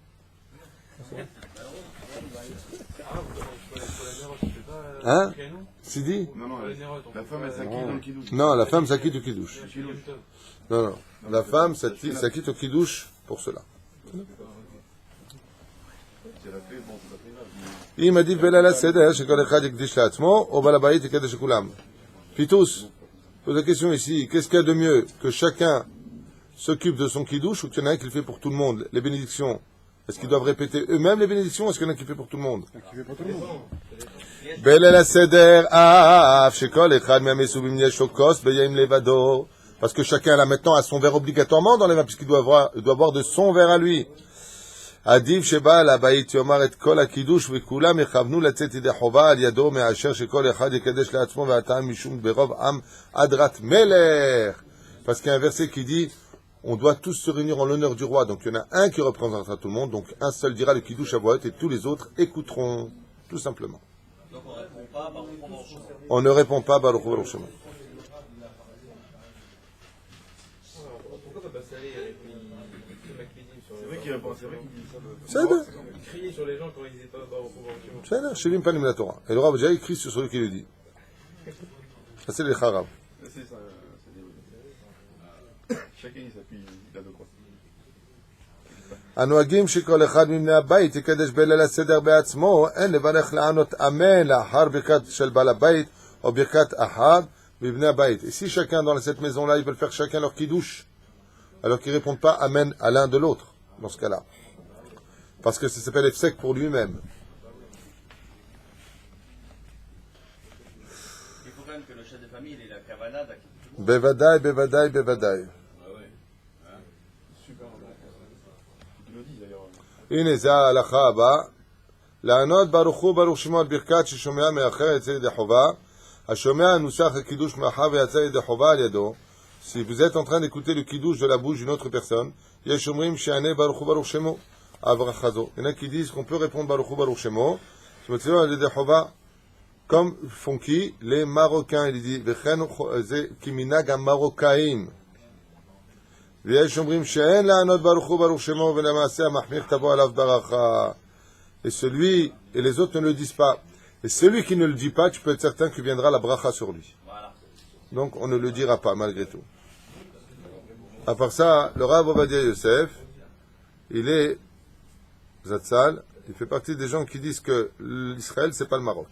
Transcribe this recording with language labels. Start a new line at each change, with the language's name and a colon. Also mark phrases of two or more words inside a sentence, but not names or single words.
French: Hein? Sidi? Non, la femme, elle s'acquitte dans le kidouille. Non, la femme s'acquitte au kidouche. Non, la femme s'acquitte au kidouche pour cela. Si elle a fait, bon, c'est pas très grave.
Hebrew: אם עדיף בליל הסדר שכל אחד יקדיש לעצמו, או בעל הבית יקדש לכולם.
French: Pitous, pose la question ici, qu'est-ce qu'il y a de mieux que chacun s'occupe de son kidouche ou qu'il y en a un qui le fait pour tout le monde? Les bénédictions, est-ce qu'ils doivent répéter eux-mêmes les bénédictions ou est-ce qu'il y en a un qui le fait pour tout le monde? Qui fait pour tout le monde.
Hebrew: בליל הסדר אף שכל אחד מהמסובים יש לו כוס ביום לבדו,
French: parce que chacun là maintenant a son verre obligatoirement dans les mains puisqu'il doit boire de son verre à lui.
Hebrew: עדיף שבעל הבית יאמר את כל הקידוש וכולם יכוונו לצאת ידי חובה על ידו מאשר שכל אחד יקדש לעצמו והטעם משום ברוב עם הדרת מלך.
French: Parce qu'il y a un verset qui dit on doit tous se réunir en l'honneur du roi, donc il y en a un qui représentera tout le monde, donc un seul dira le kidouche à voix haute et tous les autres écouteront, tout simplement. Donc on répond pas, par contre, on change. On ne répond pas
Hebrew: ברוך הוא ברוך שמו.
French: Pourquoi Baba Salé il fait Makbidim sur C'est vrai qu'il répond, c'est vrai qu'il dit ça. C'est vrai. Il criait sur les gens quand ils étaient pas au pouvoir. C'est vrai, chez lui, pas la Torah. Et le Rav déjà écrit sur celui qui le dit. Ça c'est les Charav. C'est ça, c'est des... Chacun il s'appuie, il a de quoi.
Hebrew: הנוהגים שכל אחד מבני הבית יקדש בליל הסדר בעצמו, אין לברך לענות אמן לאחר ברכת של בעל הבית או ברכת אחד מבני הבית.
French: Et si chacun dans cette maison-là, ils veulent faire chacun leur kidouche, alors qu'ils ne répondent pas amen à l'un de l'autre, dans ce cas-là. Parce que ça s'appelle efsek pour lui-même. Il faut quand même que le chef de famille il ait la kavana d'acquis.
Hebrew: בוודאי, בוודאי, בוודאי.
French: Super, il le dit d'ailleurs.
Hebrew: הנה זה ההלכה הבאה. לענות ברוך הוא ברוך שמו על ברכת ששומע מאחר יצא ידי חובה. השומע נוסח הקידוש מאחר ויצא ידי חובה על ידו.
French: Si vous êtes en train d'écouter le kidouche de la bouche d'une autre personne,
Hebrew: יש אומרים שיענה ברוך הוא ברוך שמו. הברכה זו.
French: Il y en a qui disent qu'on peut répondre
Hebrew: ברוך הוא ברוך שמו. שמציעו על ידי חובה.
French: Comme font qui? Les Marocains. Il dit,
Hebrew: וכן זה כמנהג המרוקאים. ויש אומרים שאין לענות ברוך הוא ברוך שמו ולמעשה המחמיר תבוא עליו ברכה.
French: Et celui, et les autres ne le disent pas. Et celui qui ne le dit pas, tu peux être certain que viendra la bracha sur lui. Voilà. Donc on ne le dira pas malgré tout. À part ça, le Rav Ovadia Yosef, il est Zatzal, il fait partie des gens qui disent que l'Israël c'est pas le Maroc.